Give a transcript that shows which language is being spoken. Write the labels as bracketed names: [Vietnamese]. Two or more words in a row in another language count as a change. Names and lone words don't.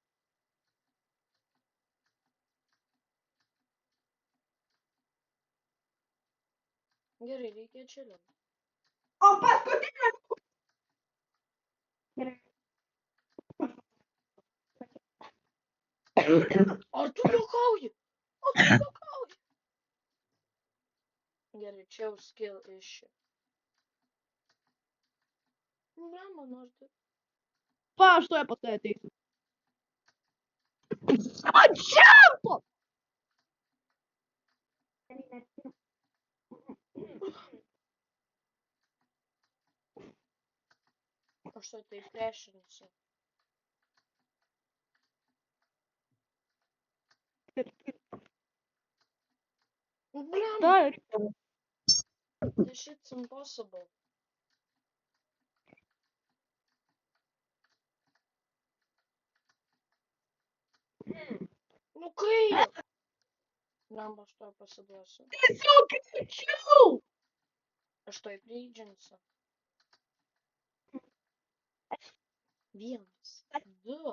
[Lithuanian] Gerai, reikia čilint. O paskutinė. Gerai. Ar tu juokauji? Ar tu juokauji? Gerai, čia jau [English] skill issue. [Lithuanian] Blemba, nors tu. Va, aš tuoj pas tave ateisiu. Atšempo! Aš to taip priešinsiu. Blemba, Dar. [English] this shit's impossible. [Lithuanian] Nu kaip? Blemba, aš to pasiduosiu. Tiesiog greičiau! Aš to įpreidžinsiu. 1, 2,